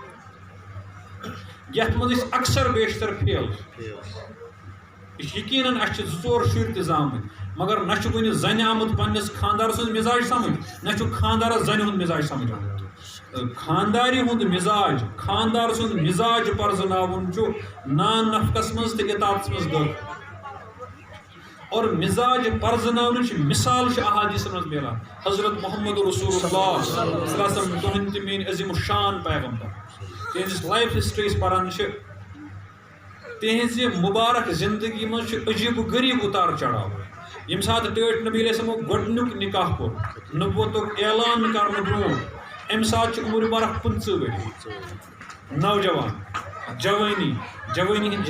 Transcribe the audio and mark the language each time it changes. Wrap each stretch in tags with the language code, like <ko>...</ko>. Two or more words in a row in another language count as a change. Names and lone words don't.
<ks>یتھ منٛز أسۍ اکثر بیشتر فیل یہِ چھُ یقیٖنن اَسہِ چھِ 2 4 شُرۍ تہِ زامٕتۍ مگر نہ چھُ کُنہِ زنہِ آمُت پننِس خانٛدار سُنٛد مِزاج سمجھ نہ چھُ خانٛدارس زنہِ ہُنٛد مِزاج سمجھ آمُت خانٛدارِ ہُنٛد مِزاج خانٛدار سُنٛد مِزاج پرزناوُن چھُ نان نفقس منٛز تہٕ اطاعتس منٛز دٲخل اور مِزاج پرزناونٕچ مِثال چھِ احادیٖثن منٛز مِلان حضرت محمد رسول اللہ</ks> <ar>صلی اللہ علیہ وسلم</ar> <ks>تُہنٛدۍ تہِ میٲنۍ عظیٖم الشان پیغمبر تِہنٛزِ</ks> <en>life history</en> <ks>أسۍ پران چھِ تِہنٛزِ مُبارک زندگی منٛز چھُ عجیٖب و غریٖب اُتار چڑاو ییٚمہِ ساتہٕ ٹٲٹھۍ نبی علیہ السلامُک گۄڈنیُک نکاح کوٚر نبوتُک اعلان کرنہٕ برونٛٹھ اَمہِ ساتہٕ چھُ عمر بارک 15 ؤری نوجوان جوٲنی ہٕنٛدۍ</ks>